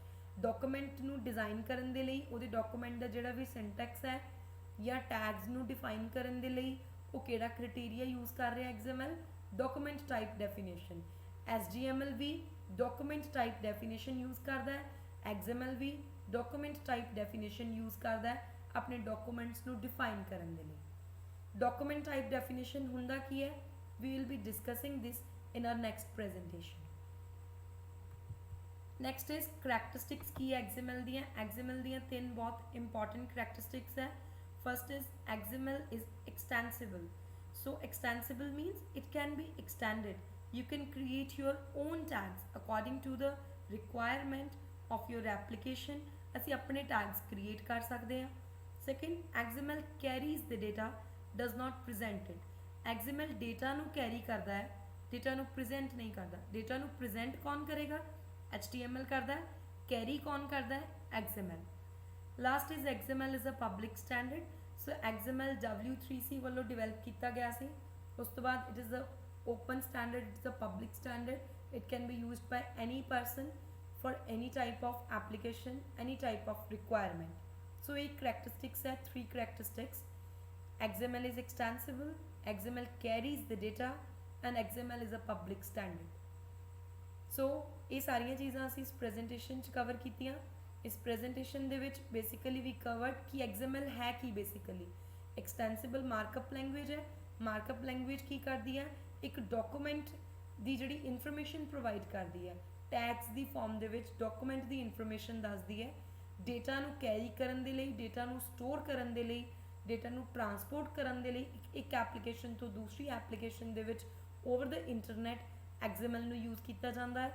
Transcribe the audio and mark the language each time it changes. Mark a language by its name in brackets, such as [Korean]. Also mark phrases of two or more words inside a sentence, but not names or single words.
[Punjabi] ਡਾਕੂਮੈਂਟ ਨੂੰ ਡਿਜ਼ਾਈਨ ਕਰਨ ਦੇ ਲਈ ਉਹਦੇ ਡਾਕੂਮੈਂਟ ਦਾ ਜਿਹੜਾ ਵੀ ਸਿੰਟੈਕਸ ਹੈ ਜਾਂ ਟੈਗਸ ਨੂੰ ਡਿਫਾਈਨ ਕਰਨ ਦੇ ਲਈ ਉਹ ਕਿਹੜਾ [English] criteria use [Punjabi] ਕਰ ਰਿਹਾ XML? [English] document type definition. [Punjabi] HTML ਵੀ [English] document type definition use [Punjabi] ਕਰਦਾ ਹੈ, XML ਵੀ [English] document type definition use [Punjabi] ਕਰਦਾ ਹੈ ਆਪਣੇ ਡਾਕੂਮੈਂਟਸ ਨੂੰ ਡਿਫਾਈਨ ਕਰਨ ਦੇ ਲਈ। [English] Document type definition [Punjabi] ਹੁੰਦਾ ਕੀ ਹੈ? [English] We will be discussing this in our next presentation. Next is characteristics [Punjabi] ਕੀ ਹੈ XML ਦੀਆਂ? XML ਦੀਆਂ ਤਿੰਨ ਬਹੁਤ [English] important characteristics [Punjabi] ਹੈ। [English] First is XML is extensible. So extensible means it can be extended. You can create your own tags according to the requirement of your application. [Punjabi] ਅਸੀਂ ਆਪਣੇ [English] tags create [Punjabi] ਕਰ ਸਕਦੇ ਹਾਂ। [English] Second, XML carries the data, does not present it. [Hindi] XML डेटा ਨੂੰ कैरी करता है, डेटा ਨੂੰ present नहीं करता। डेटा ਨੂੰ present कौन करेगा? HTML करता है। कैरी कौन करता है? XML. [English] Last is XML is a public standard. [Punjabi] So XML W3C ਵੱਲੋਂ develop ਕੀਤਾ ਗਿਆ ਸੀ। ਉਸ ਤੋਂ ਬਾਅਦ [English] it is a open standard, it is a public standard. It can be used by any person for any type of application, any type of requirement. So ये characteristics है, 3 characteristics. XML is extensible, XML carries the data, and XML is a public standard. [Punjabi] ਸੋ ਇਹ ਸਾਰੀਆਂ ਚੀਜ਼ਾਂ ਅਸੀਂ ਇਸ ਪ੍ਰੇਜ਼ੈਂਟੇਸ਼ਨ 'ਚ ਕਵਰ ਕੀਤੀਆਂ। ਇਸ ਪ੍ਰੇਜ਼ੈਂਟੇਸ਼ਨ ਦੇ ਵਿੱਚ [English] basically we covered [Punjabi] ਕਿ XML ਹੈ ਕਿ [English] basically extensible markup language [Punjabi] है। [English] markup language [Punjabi] ਕੀ ਕਰਦੀ ਹੈ, ਇੱਕ ਡਾਕੂਮੈਂਟ ਕੀ ਜਿਹੜੀ [English] information provide [Punjabi] ਕਰਦੀ ਹੈ, ਟੈਗਸ ਕੀ ਫ਼ਾਰਮ ਦੇ ਵਿੱਚ ਡਾਕੂਮੈਂਟ ਕੀ ਇਨਫ਼ਾਰਮੇਸ਼ਨ ਦੱਸਦੀ ਹੈ, ਡੇਟਾ ਨੂੰ ਕੈਰੀ ਕਰਨ ਦੇ ਲਈ, ਡੇਟਾ ਨੂੰ ਸਟੋਰ ਕਰਨ ਦੇ ਲਈ, ਡੇਟਾ ਨੂੰ ਟ੍ਰਾਂਸਪੋਰਟ ਕਰਨ ਦੇ ਲਈ ਇੱਕ ਐਪਲੀਕੇਸ਼ਨ ਤੋ ਦੂਸਰੀ ਐਪਲੀਕੇਸ਼ਨ ਦੇ ਵਿੱਚ [English] over the internet [Punjabi] XML ਨੂੰ ਯੂਜ਼ ਕੀਤਾ ਜਾਂਦਾ ਹੈ।